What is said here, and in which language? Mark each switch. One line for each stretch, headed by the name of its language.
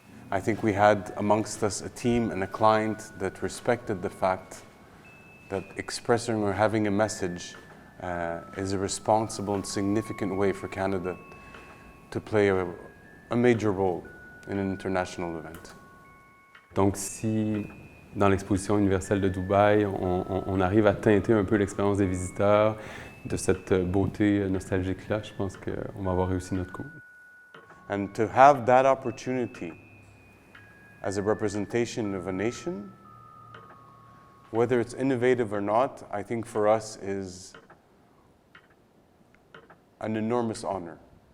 English: I think we had amongst us a team and a client that respected the fact that expressing or having a message is a responsible and significant way for Canada to play a major role in an international event.
French: Donc, si dans l'exposition universelle de Dubaï, on arrive à teinter un peu l'expérience des visiteurs de cette beauté nostalgique-là, je pense qu'on va avoir réussi notre coup.
English: And to have that opportunity as a representation of a nation, whether it's innovative or not, I think for us is an enormous honor.